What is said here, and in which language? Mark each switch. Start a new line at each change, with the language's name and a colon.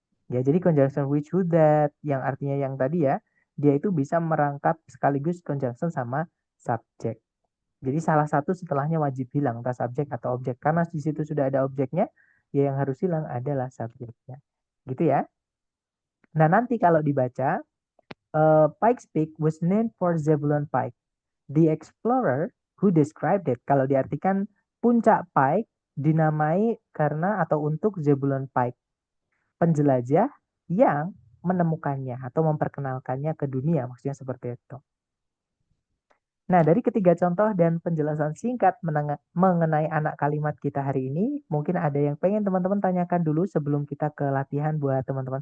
Indonesian: Ya, jadi conjunction which, who, that, yang artinya yang tadi ya, dia itu bisa merangkap sekaligus conjunction sama subjek. Jadi salah satu setelahnya wajib hilang, entah subjek atau objek. Karena di situ sudah ada objeknya, ya yang harus hilang adalah subjeknya. Gitu ya. Nah, nanti kalau dibaca,
English: Pikes Peak was named for Zebulon Pike, the explorer who described it.
Indonesian: Kalau diartikan, puncak Pike dinamai karena atau untuk Zebulon Pike, penjelajah yang menemukannya atau memperkenalkannya ke dunia, maksudnya seperti itu. Nah, dari ketiga contoh dan penjelasan singkat mengenai anak kalimat kita hari ini, mungkin ada yang pengen teman-teman tanyakan dulu sebelum kita ke latihan buat teman-teman.